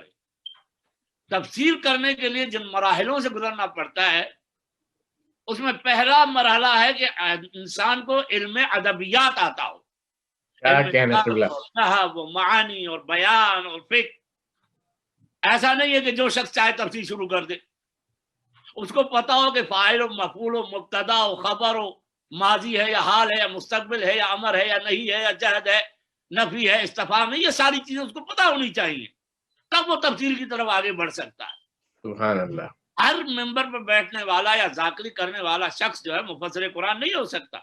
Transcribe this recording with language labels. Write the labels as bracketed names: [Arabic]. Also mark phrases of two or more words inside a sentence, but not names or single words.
[Urdu] تفسیر کرنے کے لیے جن مراحلوں سے گزرنا پڑتا ہے اس میں پہلا مرحلہ ہے کہ انسان کو علم ادبیات آتا ہو، کیا کہنا قبلہ۔ نحو و معانی اور بیان اور فقہ۔ ایسا نہیں ہے کہ جو شخص چاہے تفسیر شروع کر دے، اس کو پتا ہو کہ فاعل و مفعول و مبتدا و خبر و ماضی ہے یا حال ہے یا مستقبل ہے یا امر ہے یا نہیں ہے یا جہد ہے، نفی ہے استفہام ہے، یہ ساری چیزیں اس کو پتا ہونی چاہیے، تب وہ تفسیر کی طرف آگے بڑھ سکتا ہے۔ [Arabic] سبحان اللہ۔ [Urdu] ہر ممبر پر بیٹھنے والا یا ذاکری کرنے والا شخص جو ہے مفسر قرآن نہیں ہو سکتا۔